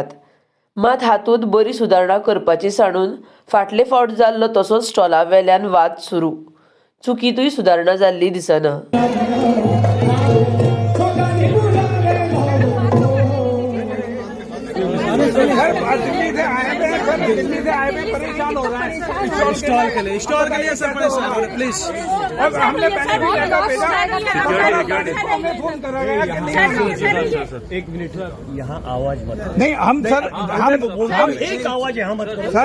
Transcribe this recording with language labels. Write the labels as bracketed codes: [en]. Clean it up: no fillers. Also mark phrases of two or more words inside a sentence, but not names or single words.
[kok] मात हातूंत बरी सुदारणा करपाची सांडून फाटले फावट जाल्लो तसोच स्टॉला वेल्यान वाद सुरू। चुकीतूय सुदारणा जाल्ली दिसना। [hi] दिल्ली से आए हुए परेशान हो रहे हैं स्टॉल के लिए सर परेशान हो रहे प्लीज। अब हमने पहले भी जगह भेजा, हमें फोन करा गया। एक मिनट यहाँ आवाज मत नहीं हम सर हम एक आवाज यहाँ मत करो